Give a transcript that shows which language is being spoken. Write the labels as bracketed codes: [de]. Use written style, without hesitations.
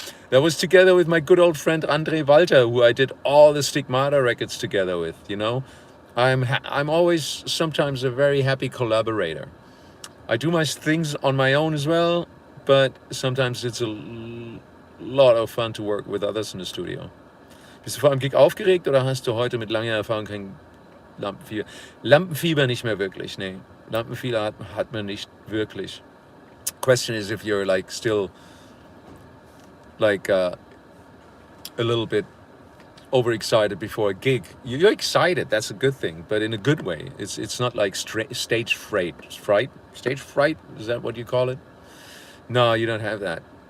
[en] That was together with my good old friend Andre Walter, who I did all the Stigmata records together with, you know. I'm always sometimes a very happy collaborator. I do my things on my own as well, but sometimes it's a lot of fun to work with others in the studio. [de] Bist du vor einem Gig aufgeregt oder hast du heute mit langer Erfahrung kein Lampenfieber? Lampenfieber nicht mehr wirklich, nee. Lampenfieber hat man nicht wirklich. [en] Question is if you're like still like a little bit overexcited before a gig. You're excited, that's a good thing, but in a good way. It's not like stage fright. Stage fright, is that what you call it? No, you don't have that.